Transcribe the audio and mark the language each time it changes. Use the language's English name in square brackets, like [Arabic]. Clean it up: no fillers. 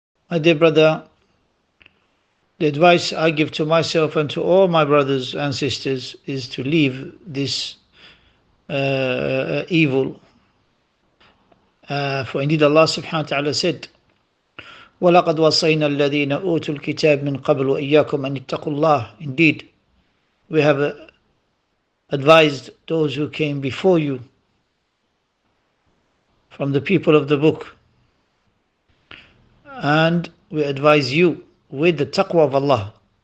[English] My dear brother, the advice I give to myself and to all my brothers and sisters is to leave this evil. For indeed Allah subhanahu wa ta'ala said, [Arabic] وَلَقَدْ وَصَّيْنَا الَّذِينَ أُوتُوا الْكِتَابَ مِنْ قَبْلُ وَإِيَّاكُمْ أَنِ اتَّقُوا اللَّهَ. [English] Indeed, we have advised those who came before you from the people of the book, and we advise you with the taqwa of Allah.